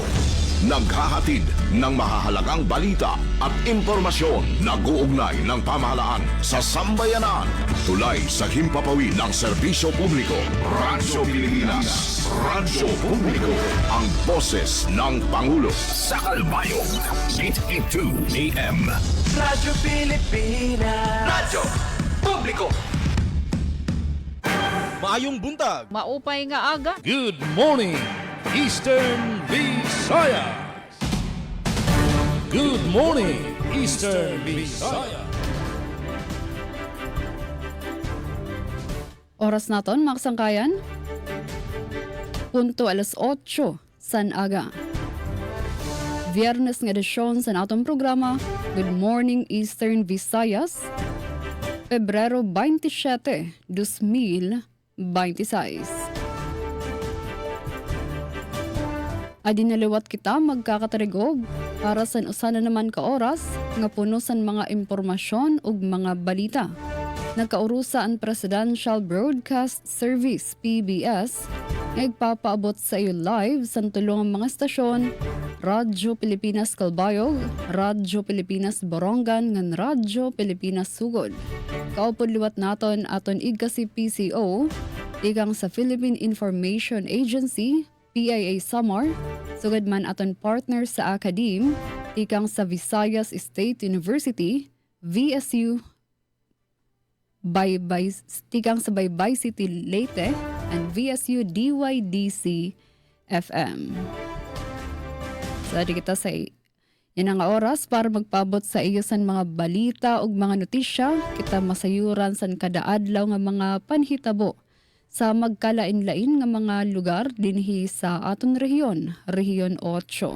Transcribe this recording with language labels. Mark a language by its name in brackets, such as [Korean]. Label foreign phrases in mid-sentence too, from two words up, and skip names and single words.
[Filipino] Naghahatid ng mahahalagang balita at impormasyon na guugnay ng pamahalaan sa sambayanan. Tulay sa himpapawid ng serbisyo publiko. Radyo Pilipinas, Radyo Publiko, ang boses ng Pangulo. Sa Kalbayog, 882 AM. Radyo Pilipinas, Radyo Publiko. [Cebuano] Maayong buntag. [Waray] Maupay nga aga. [English] Good morning, Eastern Visayas. Good morning, Eastern Visayas. [Waray] Oras naton, mga kasangkayan. Punto 8:00 san aga. Viernes nga edisyon sa atong programa, Good Morning Eastern Visayas, Pebrero 27, 2026. Adinaliwat kita magkakatarigog para sa usana naman ka oras nga puno san mga impormasyon ug mga balita. Nagkaurusa ang Presidential Broadcast Service PBS nga igpapaabot sa iyo live sa tulong mga stasyon: Radyo Pilipinas Kalbayog, Radyo Pilipinas Borongan, ngan Radyo Pilipinas Sugod. Kaupod liwat naton aton igka si PCO, ikang sa Philippine Information Agency, PIA Samar, sugad man aton partner sa Academe, ikang sa Visayas State University, VSU, tikang sa Baybay City Leyte, and VSU DYDC FM. So, di kita sa yan ang oras para magpabot sa iyo san mga balita ug mga notisya, kita masayuran san kada adlaw nga mga panhitabo sa magkalain-lain nga mga lugar dinhi sa aton rehiyon, Rehiyon 8.